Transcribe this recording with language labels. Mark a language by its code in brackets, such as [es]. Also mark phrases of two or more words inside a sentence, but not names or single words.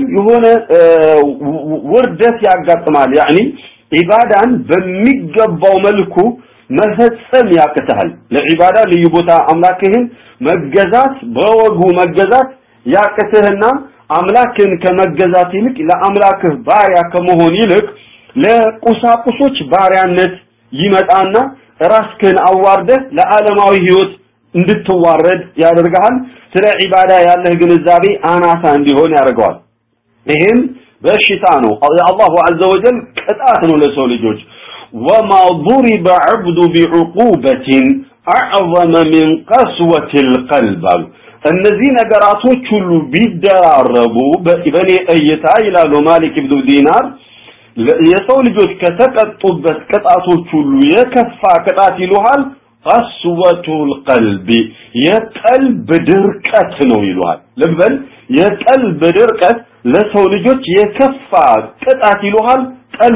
[am] የሆነ ውርደት ያጋጥማል يعني ዒባዳን በሚገባው መልኩ መፈጸም ያቅታል ለዒባዳ ልዩ ቦታ አምላክህን መገዛት በወጉ መገዛት ያቅትህና አምላክን ከመገዛት ይልቅ ለአምላክህ ባሪያ ከመሆን ይልቅ ለቁሳቁሶች ባሪያነት ይመጣና ራስህን አዋርደህ ለዓለማዊ ህይወት እንድትዋረድ ያደርጋል ስለ ዒባዳ ያለህ ግንዛቤ አናሳ እንዲሆን ያደርጋል ይሄም በሽታ ነው አላሁ [ar] عز وجل [am] ቅጣት ነው ለሰው ልጆች [ar] وما ضرب عبد بعقوبة أعظم من قسوة القلب [am] እነዚህ ነገራቶች ሁሉ ቢደራረቡ በእኔ እይታ ይላል ማሊክ ኢብኑ ዲናር የሰው ልጆች ከተቀጡበት ቅጣቶች ሁሉ የከፋ ቅጣት ይሉሃል [ar] قسوة القلب [am] የቀልብ ድርቀት ነው ይሉሃል ልበል የቀልብ ድርቀት ለሰው ልጆች የከፋ ቅጣት ይሉሃል ቀልቡ